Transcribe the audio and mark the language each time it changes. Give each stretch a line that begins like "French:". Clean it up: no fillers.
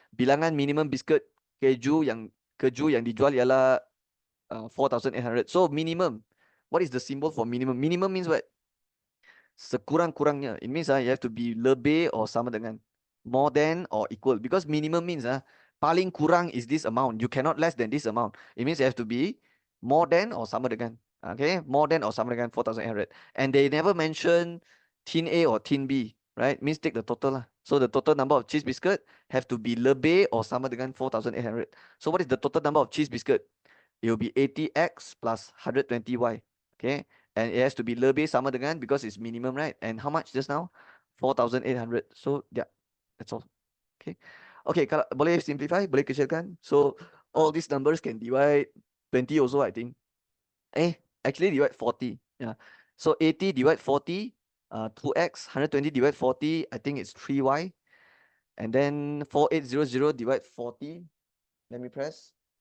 Malay: Bilangan minimum biscuit keju yang dijual ialah 4,800.
English: So minimum. What is the symbol for minimum? Minimum means what?
Malay: Sekurang-kurangnya.
English: It means you have to be
Malay: lebih or sama dengan,
English: more than or equal. Because minimum means
Malay: paling kurang
English: is this amount. You cannot less than this amount. It means you have to be more than or
Malay: sama dengan.
English: Okay, more than or sama dengan 4,800. And they never mention tin A or tin B, right? Means take the total lah. So the total number of cheese biscuit have to be
Malay: lebih or sama dengan
English: 4,800. So what is the total number of cheese biscuit? It will be 80X plus 120Y. Okay, and it has to be
Malay: lebih sama dengan
English: because it's minimum, right? And how much just now? 4,800. So yeah, that's all. Okay.
Malay: Okay, kalau boleh simplify, boleh kecilkan.
English: So all these numbers can divide 20 also, I think. Actually divide 40. Yeah. So 80 divide 40, 2x, 120 divide 40, I think it's 3y. And then 4800 divide 40. Let me press.